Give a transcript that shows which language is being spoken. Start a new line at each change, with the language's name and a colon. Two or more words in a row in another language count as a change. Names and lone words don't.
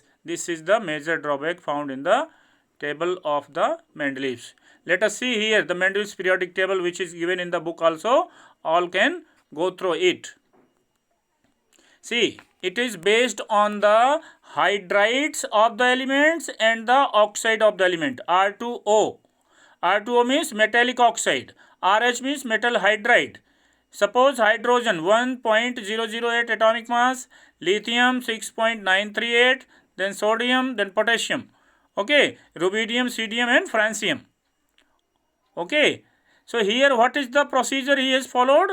English: This is the major drawback found in the table of the Mendeleev's. Let us see here the Mendeleev's periodic table which is given in the book also. All can go through it. See, it is based on the hydrides of the elements and the oxide of the element. R2O. R2O means metallic oxide. RH means metal hydride. Suppose hydrogen 1.008 atomic mass, lithium 6.938, then sodium, then potassium. Okay, rubidium, cesium and francium. Okay, so here what is the procedure he has followed?